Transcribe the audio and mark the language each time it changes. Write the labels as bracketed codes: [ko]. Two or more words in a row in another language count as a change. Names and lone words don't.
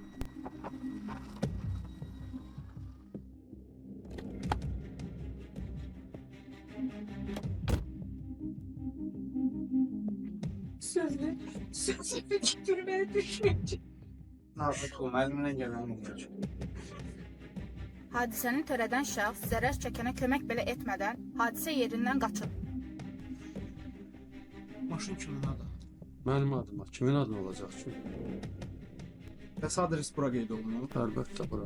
[tr] Sözle tükürmeye düşmeyecek. Nazik olma, elimden gelen olacak. [az] Hadisəni törədən şəxs zərər çəkənə kömək belə etmədən hadisə yerindən qaçıb. Maşın kimin adı? Mənim adıma, kimin adı olacaq ki? Bəs adres bura qeyd olunur. Əlbəttə bura.